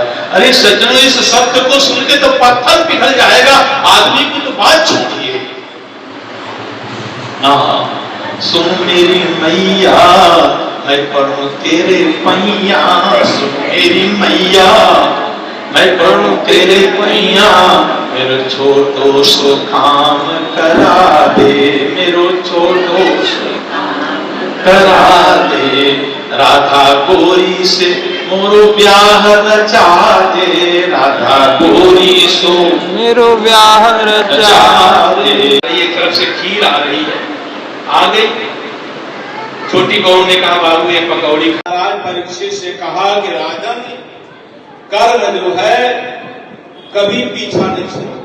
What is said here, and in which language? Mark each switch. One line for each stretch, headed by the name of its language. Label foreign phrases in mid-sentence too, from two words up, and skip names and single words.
Hindi: अरे सज्जनों, इस शब्द को सुन के तो पत्थर पिघल जाएगा, आदमी की तो बात छोड़िए।
Braj: सुन मेरी मैया मैं पढ़ूं तेरे पैया, सुन मेरी मैया मैं पढ़ूं तेरे पैया, मेरो छोटो सो काम करा दे, मेरो छोटो सो करा दे, राधा गोरी से मोरो ब्याह रचा दे, राधा गोरी सो मेरो ब्याह रचा
Hindi: दे। एक तरफ से खीर आ रही है, आ गई। छोटी बहू ने कहा बाबू ये पकौड़ी। महाराज परीक्षित से कहा कि राजन, कर्म जो है कभी पीछा नहीं छोड़ता।